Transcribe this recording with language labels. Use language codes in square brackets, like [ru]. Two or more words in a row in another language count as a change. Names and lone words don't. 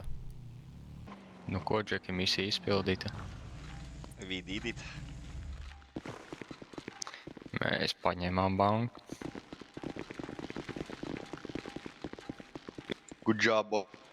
[lv] Nu ko, Džeki, misija izpildīta. [en] We did it. [lv] Mēs paņēmām banku. [en] Good job, Bob.